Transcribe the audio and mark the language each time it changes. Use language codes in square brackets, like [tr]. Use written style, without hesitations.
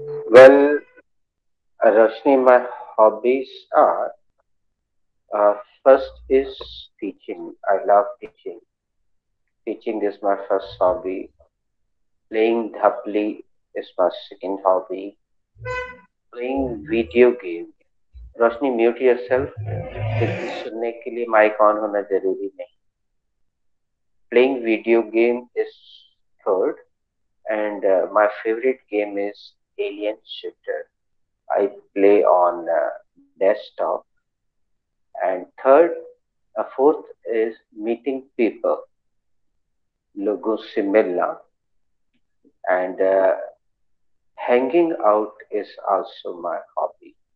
[en] Well, Roshni, my hobbies are first is teaching. I love teaching. Teaching is my first hobby. Playing dhapli is my second hobby. Playing video game. [hi] Roshni, [en] mute yourself, [hi] क्योंकि सुनने के लिए mic on होना जरूरी नहीं। [en] Playing video game is third, and my favorite game is Alien Shooter. I play on desktop. And fourth is meeting people, [hi] लोगों से मिलना, [en] and hanging out is also my hobby.